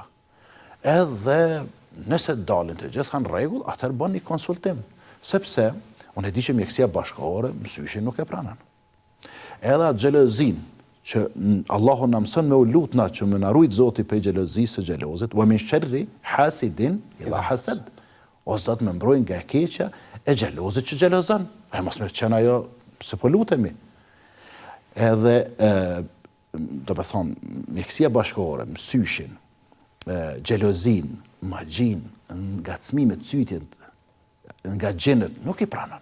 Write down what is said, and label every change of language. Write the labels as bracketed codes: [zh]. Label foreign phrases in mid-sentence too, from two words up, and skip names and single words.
[sq] Edhe nëse dalin të gjitha në rregull, atëherë bën një konsultim, sepse unë e di që mjekësia bashkëkohore mësyshin nuk e pranon. Edhe atë xhelozin që Allahu na mëson me u lutna që më na ruajt Zoti prej xhelozisë së xhelozit, [ar] ومن شر حاسد إذا حسد. [sq] O Zot më mbroj nga e keqja e xhelozit që xhelozon. Ai mos më qenë ajo se po lutemi. Edhe do të thon mjekësia bashkëkohore, mësyshin, xhelozin, magjin, ngacmimet, cytjen nga xhenet nuk i pranon.